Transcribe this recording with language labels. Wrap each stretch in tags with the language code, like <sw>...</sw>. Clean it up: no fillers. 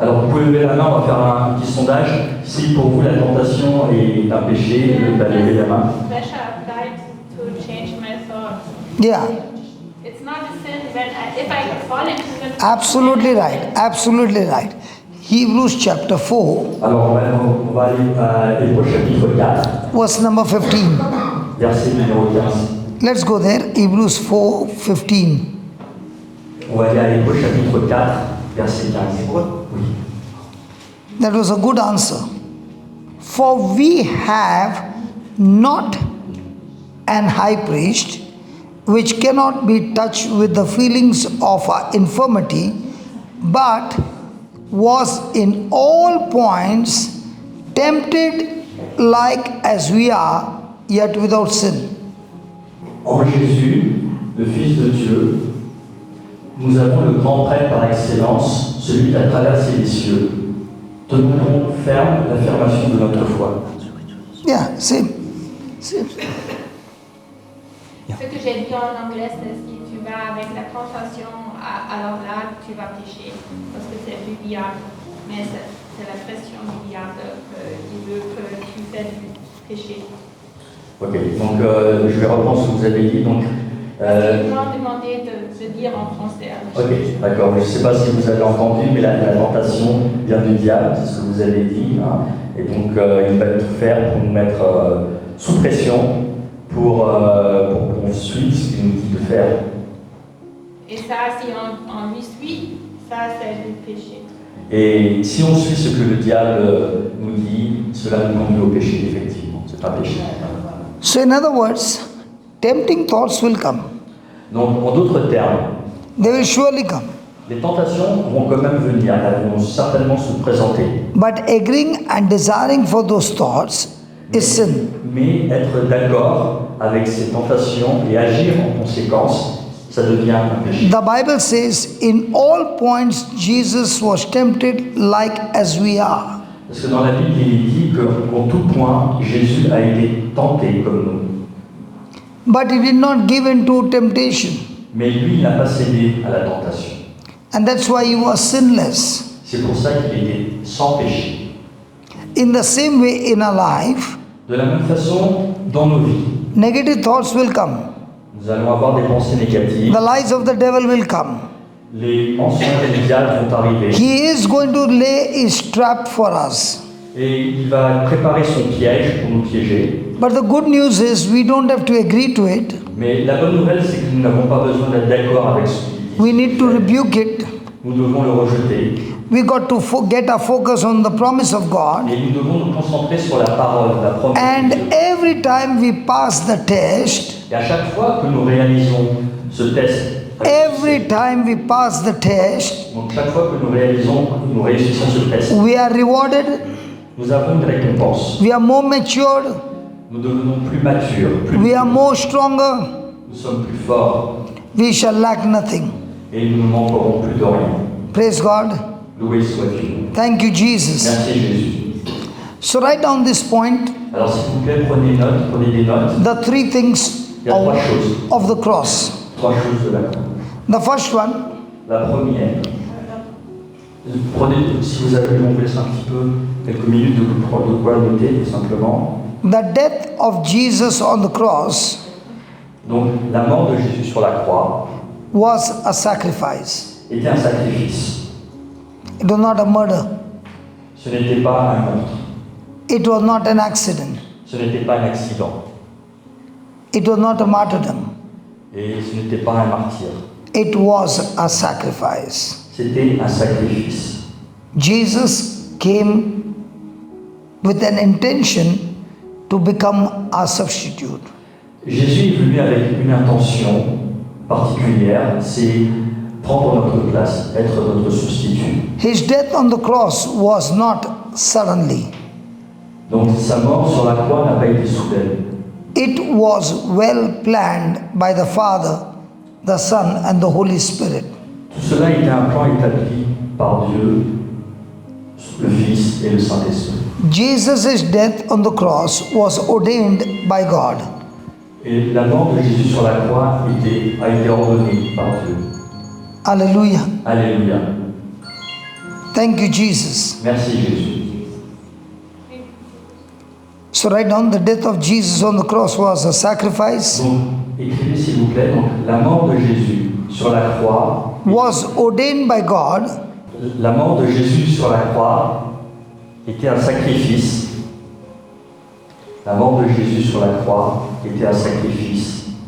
<fr>Alors, vous pouvez lever la main, on va faire un petit sondage. Si pour vous la tentation est un péché, vous allez lever la main.</fr> <en>Pressure applied to change my thoughts. Yeah, It's not a sin when if I fall into the absolutely right. Absolutely right. Hebrews chapter 4,</en> <fr>Alors, on va aller à Hébreux chapitre 4,</fr> <en>verse number 15.</en> <fr>verset numéro 15.</fr> <en>Let's go there. Hebrews 4, 15.</en> <fr>On va aller à Hébreux chapitre 4, verset 15. Oui.</fr> <en>That was a good answer. For we have not an high priest which cannot be touched with the feelings of our infirmity, but was in all points tempted like as we are, yet without sin.</en> <fr>En Jésus, le Fils de Dieu, nous avons le grand prêtre par excellence, celui qui a traversé les cieux. Tenons ferme l'affirmation de notre foi.</fr> <en>Yeah, same.</en> <fr>Ce que j'ai dit en anglais, c'est si tu vas avec la tentation, alors là, tu vas pécher. Parce que c'est du diable. Mais c'est la pression du diable qui veut que tu fasses du péché. Ok, donc je vais reprendre ce que vous avez dit. Donc, Ils m'ont demandé de dire en français. ok, d'accord. Je ne sais pas si vous avez entendu, mais la tentation vient du diable, c'est ce que vous avez dit. Hein. Et donc, il va tout faire pour nous mettre sous pression pour qu'on suive ce qu'il nous dit de faire. Et ça, si on lui suit, ça, c'est du péché. Et si on suit ce que le diable nous dit, cela nous conduit au péché, effectivement. C'est un péché.</fr> <en>So, in other words, tempting thoughts will come.</en> <fr>Donc, en d'autres termes,</fr> <en>They will surely come.</en> <fr>les tentations vont quand même venir, elles vont certainement se présenter.</fr> <en>But agreeing and desiring for those thoughts is sin.</en> <fr>Mais être d'accord avec ces tentations et agir en conséquence, ça devient un péché.</fr> <en>The Bible says, in all points, Jesus was tempted like as we are.</en> <fr>Parce que dans la Bible, il est dit qu'en tout point, Jésus a été tenté comme nous.</fr> <en>But he did not give in to temptation.</en> <fr>Mais lui, il n'a pas cédé à la tentation.</fr> <en>And that's why he was sinless.</en> <fr>C'est pour ça qu'il était sans péché.</fr> <en>In the same way, in our life,</en> <fr>De la même façon, dans nos vies,</fr> <en>negative thoughts will come.</en> <fr>nous allons avoir des pensées négatives.</fr> <en>The lies of the devil will come.</en> <fr>Les mensonges du diable vont arriver.</fr> <en>He is going to lay his trap for us.</en> <fr>Et il va préparer son piège pour nous piéger.</fr> <en>But the good news is we don't have to agree to it.</en> <fr>Mais la bonne nouvelle, c'est que nous n'avons pas besoin d'être d'accord avec ce qu'il dit.</fr> <en>We need to rebuke it.</en> <fr>Nous devons le rejeter.</fr> <en>We got to get our focus on the promise of God.</en> <fr>Et nous devons nous concentrer sur la parole, la promesse de</fr> <en>And</en> <fr>Dieu.</fr> <en>every time we pass the test,</en> <fr>Et à chaque fois que nous réalisons ce test,</fr> <en>every time we pass the test,</en> <fr>donc chaque fois que nous réussissons ce test,</fr> <en>we are rewarded,</en> <fr>nous avons une récompense.</fr> <en>we are more matured,</en> <fr>Nous devenons plus matures,</fr> <en>we are more stronger,</en> <fr>nous sommes plus forts</fr> <en>we shall lack nothing.</en> <fr>et nous ne manquerons plus de rien.</fr> <en>Praise God.</en> <fr>Loué soit Dieu.</fr> <en>Thank you, Jesus.</en> <fr>Merci Jésus.</fr> <en>So, write down this point,</en> <fr>Alors s'il vous plaît, prenez des notes.</fr> <en>the three things</en> <fr>Il y a trois choses.</fr> <en>of the cross.</en> <fr>Trois choses de la croix.</fr> <en>The first one,</en> <fr>La première, prenez, si vous avez, on vous laisse un petit peu, quelques minutes de quoi noter, tout simplement.</fr> <en>the death of Jesus on the cross</en> <fr>Donc, la mort de Jésus sur la croix</fr> <en>was a sacrifice.</en> <fr>était un sacrifice.</fr> <en>It was not a murder.</en> <fr>Ce n'était pas un meurtre.</fr> <en>It was not an accident.</en> <fr>Ce n'était pas un accident.</fr> <en>It was not a martyrdom.</en> <fr>Et ce n'était pas un martyr.</fr> <en>It was a sacrifice.</en> <fr>C'était un sacrifice.</fr> <en>Jesus came with an intention to become our substitute.</en> <fr>Jésus est venu avec une intention particulière, c'est prendre notre place, être notre substitut.</fr> <en>His death on the cross was not suddenly.</en> <fr>Donc sa mort sur la croix n'a pas été soudaine.</fr> <en>It was well planned by the Father the Son, and the Holy Spirit.</en> <fr>Tout cela était un plan établi par Dieu, le Fils et le Saint-Esprit.</fr> <en>Jesus' death on the cross was ordained by God.</en> <fr>Et la mort de Jésus sur la croix a été ordonnée par Dieu.</fr> <en>Hallelujah.</en> <fr>Alléluia.</fr> <en>Thank you, Jesus.</en> <fr>Merci Jésus.</fr> <en>So write down, the death of Jesus on the cross was a sacrifice,</en> <fr>Donc, écrivez s'il vous plaît, donc, la mort de Jésus sur la croix,</fr> <en>was ordained by God,</en> <fr>la mort de Jésus sur la croix était un sacrifice. La mort de Jésus sur la croix était un sacrifice</fr>